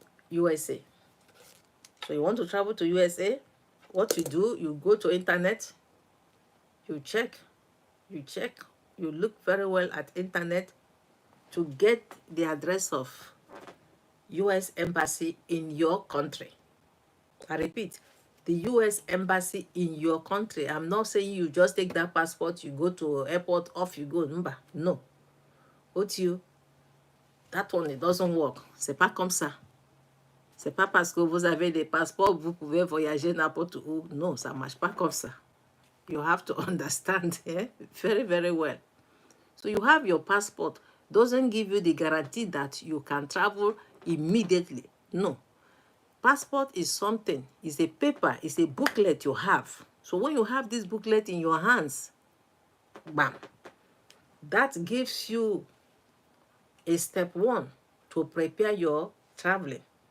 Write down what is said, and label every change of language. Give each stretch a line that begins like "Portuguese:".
English: USA. So you want to travel to USA, what you do, you go to internet, you check, you look very well at internet to get the address of US embassy in your country. I repeat, the US embassy in your country. I'm not saying you just take that passport, you go to airport, off you go. No. What you, that one, it doesn't work.
French: C'est pas comme ça. C'est pas parce que vous avez des passeports, vous pouvez voyager n'importe où. Non, ça marche pas comme ça.
English: You have to understand very, very well. So you have your passport. Doesn't give you the guarantee that you can travel immediately. No. Passport is something. It's a paper. It's a booklet you have. So when you have this booklet in your hands, bam, that gives you a step one to prepare your traveling.